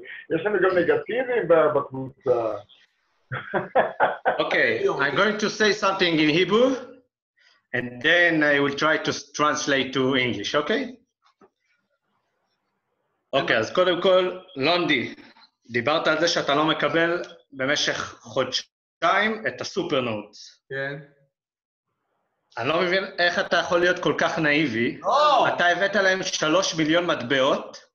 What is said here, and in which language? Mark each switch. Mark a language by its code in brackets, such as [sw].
[he] יש לנו גם נגטיבים בקבוצה. [en] Okay, I'm going to say something in Hebrew, and then I will try to translate to English, okay? [he] אוקיי, אז קודם כל, לונדי, דיברת על זה שאתה לא מקבל במשך חודשיים את הסופרנוטס. כן. אני לא מבין איך אתה יכול להיות כל כך נאיבי. אתה הבאת להם 3 מיליון מטבעות,